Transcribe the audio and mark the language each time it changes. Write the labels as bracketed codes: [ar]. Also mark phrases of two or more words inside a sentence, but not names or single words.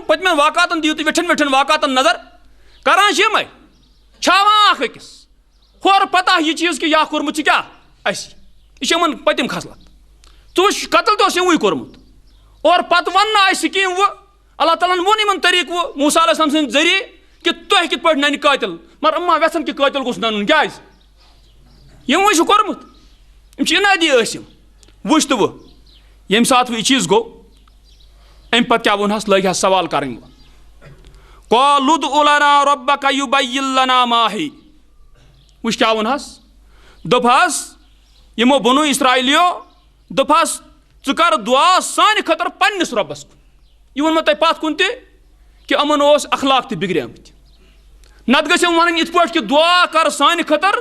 [ks] پٔتمٮ۪ن واقعاتن دِیِو تُہۍ ویٹھٮ۪ن واقعاتن نظر کران چھِ یِمے چھاوان اکھ أکِس ہورٕ پتہ یہِ چیٖز کہِ یا کوٚرمُت چھُ کیٛاہ اَسہِ یہِ چھِ یِمن پٔتِم خصلت ژٕ وٕچھ قتل تہِ اوس یِموٕے کوٚرمُت اور پتہٕ وننہٕ آسہِ سِکیٖم وۄنۍ اللہ تعالیٰ ہن ووٚن یِمن طریٖقہٕ وۄنۍ موسیٰ [ar] علیہ السلام [ks] سٕنٛدِ ذٔریعہٕ کہِ تۄہہِ کِتھ پٲٹھۍ ننہِ قٲتِل مگر یِم ما یژھن کہِ قٲتِل گوٚژھ ننُن کیٛازِ یِموٕے چھُ کوٚرمُت یِم چھِ اِنٲدی ٲسۍ یِم وٕچھ تہٕ وۄنۍ ییٚمہِ ساتہٕ وۄنۍ یہِ چیٖز گوٚو اَمہِ پتہٕ کیٛاہ ووٚنہس لٲگۍ حظ سوال کرٕنۍ وۄنۍ [ar] قالوا ادع لنا ربك يبين لنا ما هي [ks] وٕچھ کیٛاہ ووٚنہس دوٚپہس یِمو بنو اسرائیلیو دوٚپہس ژٕ کر دُعا سانہِ خٲطرٕ پننِس رۄبس کُن یہِ ووٚنمو تۄہہِ پتھ کُن تہِ کہِ یِمن اوس اخلاق تہِ بِگڑیمٕتۍ نتہٕ گٔژھۍ یِم وَنٕنۍ یِتھ پٲٹھۍ کہِ دُعا کر سانہِ خٲطرٕ